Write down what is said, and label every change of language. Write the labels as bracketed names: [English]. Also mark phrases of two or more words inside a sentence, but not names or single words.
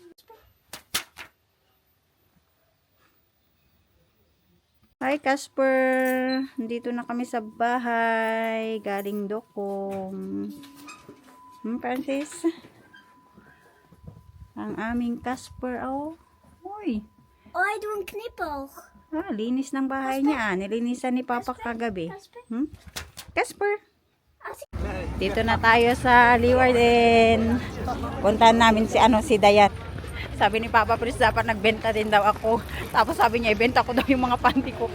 [English] Hi, Casper. [Filipino] Dito na kami sa bahay. Galing Docom. Francis? Ang aming Casper, oh. Uy. [Dutch] Oh, I doe een knipoog. [Filipino] Ah, linis ng bahay niya. Nilinisan ni Papa kagabi. Casper. Dito na tayo sa Leeuwarden. Puntahan namin si Dayat. Sabi ni Papa Pris, dapat nagbenta din daw ako. Tapos sabi niya, ibenta ko daw yung mga panty ko.